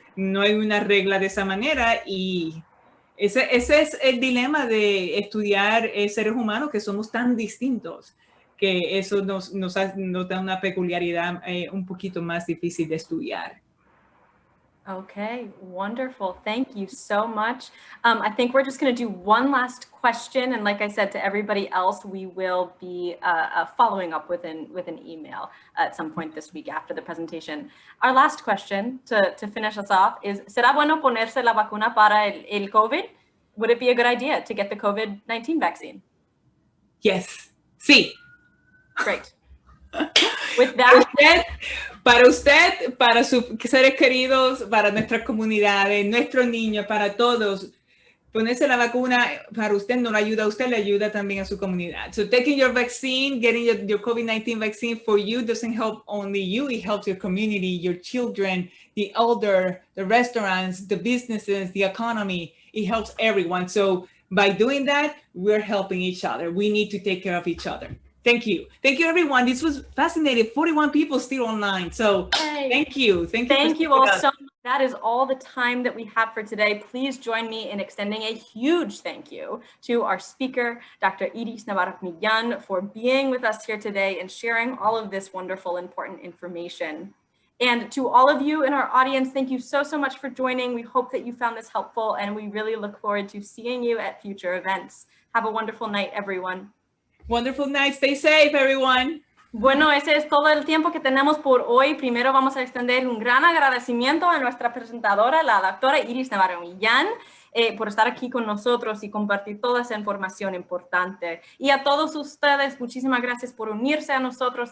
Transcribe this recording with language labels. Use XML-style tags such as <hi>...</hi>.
<es>No hay una regla de esa manera y ese es el dilema de estudiar seres humanos que somos tan distintos que eso nos da una peculiaridad un poquito más difícil de estudiar.</es> <en>Okay, wonderful. Thank you so much. I think we're just going to do one last question. And like I said to everybody else, we will be following up with an email at some point this week after the presentation. Our last question to finish us off is,</en> <es>¿será bueno ponerse la vacuna para el COVID?</es> <en>Would it be a good idea to get the COVID-19 vaccine? Yes.</en> <es>Sí.</es> <en>Great. With that,</en> <es>para usted, para sus seres queridos, para nuestras comunidades, nuestros niños, para todos, ponerse la vacuna para usted no le ayuda a usted, le ayuda también a su comunidad.</es> <en>So taking your vaccine, getting your COVID-19 vaccine for you doesn't help only you, it helps your community, your children, the elder, the restaurants, the businesses, the economy. It helps everyone. So by doing that, we're helping each other. We need to take care of each other. Thank you. Thank you, everyone. This was fascinating. 41 people still online. So thank you. Thank you all so much. That is all the time that we have for today. Please join me in extending a huge thank you to our speaker, Dr. Artritis Navarro-Millán, for being with us here today and sharing all of this wonderful, important information. And to all of you in our audience, thank you so much for joining. We hope that you found this helpful, and we really look forward to seeing you at future events. Have a wonderful night, everyone. Wonderful night. Stay safe, everyone.</en> <es>Bueno, ese es todo el tiempo que tenemos por hoy. Primero vamos a extender un gran agradecimiento a nuestra presentadora, la doctora Artritis Navarro-Millán, por estar aquí con nosotros y compartir toda esa información importante. Y a todos ustedes, muchísimas gracias por unirse a nosotros.</es>